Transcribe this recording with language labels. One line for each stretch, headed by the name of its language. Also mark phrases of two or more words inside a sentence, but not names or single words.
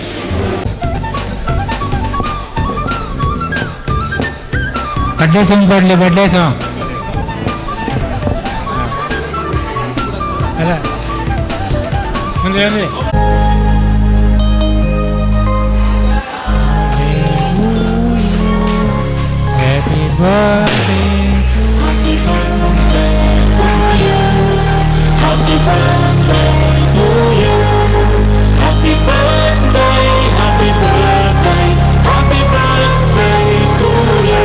English: birthday song
Hindi: पढ़ ले
English: birthday song
Hindi: अरे मुझे
English: happy birthday Happy birthday to you. Happy birthday, happy birthday, happy birthday to you.